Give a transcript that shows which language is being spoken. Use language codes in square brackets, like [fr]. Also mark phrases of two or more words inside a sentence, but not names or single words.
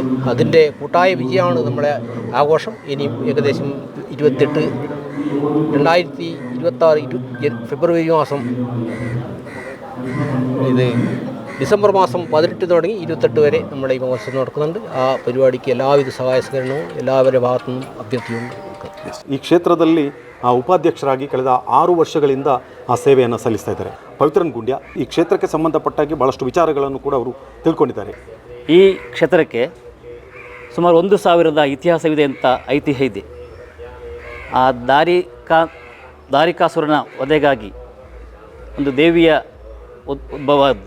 [ml] അതിൻ്റെ കൂട്ടായ വിജയമാണ് നമ്മുടെ ആഘോഷം. ഇനിയും ഏകദേശം 2026 ഫെബ്രുവരി മാസം, ഇത് ഡിസംബർ മാസം 18 തുടങ്ങി 28 വരെ നമ്മുടെ ഈ മഹോത്സവം നടക്കുന്നുണ്ട്. ആ പരിപാടിക്ക് എല്ലാവിധ സഹായ സഹകരണവും എല്ലാവരുടെ ഭാഗത്തു നിന്നും അഭ്യർത്ഥിയുണ്ട്. [kn] ಈ ಕ್ಷೇತ್ರದಲ್ಲಿ ಉಪಾಧ್ಯಕ್ಷರಾಗಿ ಕಳೆದ 6 ವರ್ಷಗಳಿಂದ ಆ ಸೇವೆಯನ್ನು ಸಲ್ಲಿಸ್ತಾ ಇದ್ದಾರೆ. ಪವಿತ್ರನ್ ಗುಂಡ್ಯ ಈ ಕ್ಷೇತ್ರಕ್ಕೆ ಸಂಬಂಧಪಟ್ಟಾಗಿ ಭಾಳಷ್ಟು ವಿಚಾರಗಳನ್ನು ಕೂಡ ಅವರು ತಿಳ್ಕೊಂಡಿದ್ದಾರೆ. ಈ ಕ್ಷೇತ್ರಕ್ಕೆ ಸುಮಾರು 1000 ಇತಿಹಾಸವಿದೆ ಅಂತ ಐತಿಹ್ಯ ಇದೆ. ಆ ದಾರಿಕಾಸುರನ ವಧೆಗಾಗಿ ಒಂದು ದೇವಿಯ ಉದ್ಭವದ್ದು.